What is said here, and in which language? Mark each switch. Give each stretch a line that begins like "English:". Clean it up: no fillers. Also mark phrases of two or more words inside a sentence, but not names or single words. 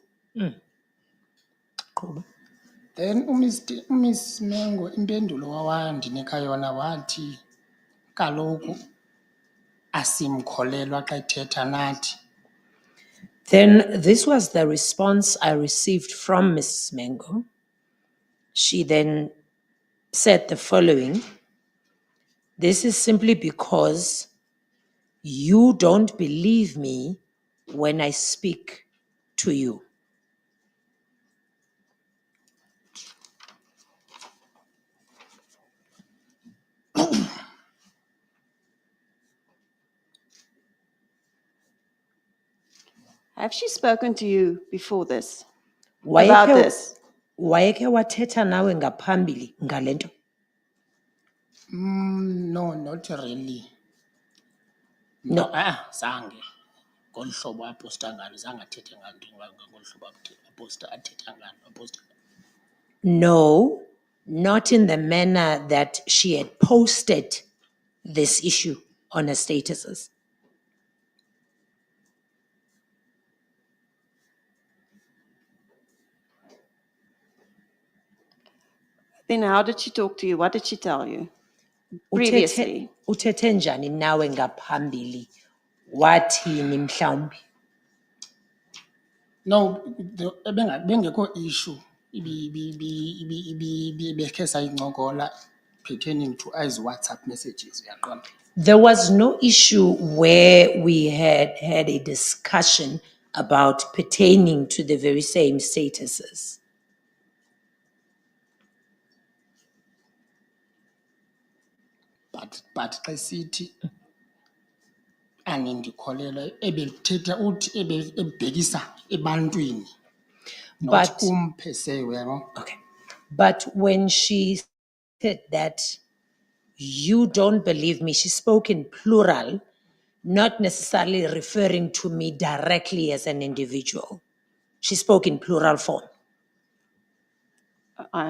Xhosa: Qhuba. Then uMiss Mengo impendulo wawandinika yona wathi kaloku asimkholelwa xa ethetha nathi.
English: Then this was the response I received from Mrs. Mengo. She then said the following: "This is simply because you don't believe me when I speak to you." Have she spoken to you before this? About this?
Xhosa: Wayekhe wathetha nawe ngaphambili ngale nto?
English: No, not really. No.
Xhosa: Zange. Ngolu hlobo aposta ngalo, zange athethe ngalo ngolu hlobo aposta athetha ngalo.
English: No, not in the manner that she had posted this issue on her statuses. Then how did she talk to you? What did she tell you previously?
Xhosa: Uthethe njani nawe ngaphambili? Wathini mhlawumbi? No, bengekho issue ibekhe sayincokola
English: pertaining to as WhatsApp messages,
Xhosa: uyaqonda.
English: There was no issue where we had a discussion about pertaining to the very same statuses.
Xhosa: But xa sithi anindikholelwa ebelithetha uthi ebhekisa ebantwini. Not kum per se, uyabo.
English: Okay. But when she said that you don't believe me, she spoke in plural, not necessarily referring to me directly as an individual. She spoke in plural form.